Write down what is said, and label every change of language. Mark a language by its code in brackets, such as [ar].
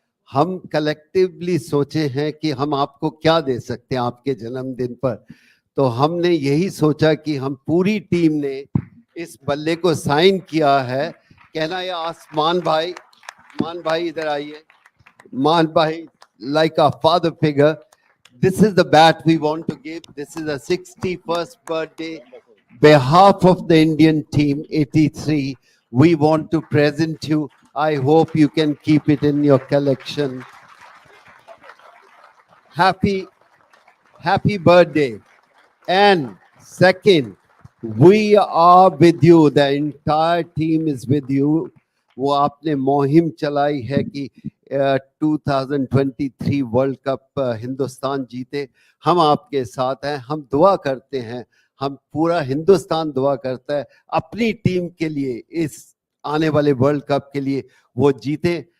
[hi] हम कलेक्टिवली सोचे हैं कि हम आपको क्या दे सकते हैं आपके जन्मदिन पर। तो हमने यही सोचा कि हम पूरी टीम ने इस बल्ले को साइन किया है। कहना ये आसमान भाई, मान भाई इधर आइए, मान भाई, [en] like a father figure. This is the bat we want to give. This is a 61st birthday. Behalf of the Indian team 83, we want to present you. I hope you can keep it in your collection. Happy birthday. And second, we are with you. The entire team is with you. [hi] वो आपने मुहिम चलाई है कि 2023 world cup Hindustan जीते। हम आपके साथ हैं, हम दुआ करते हैं, हम पूरा हिंदुस्तान दुआ करता है अपनी टीम के लिए, इस आने वाले वर्ल्ड कप के लिए वो जीते।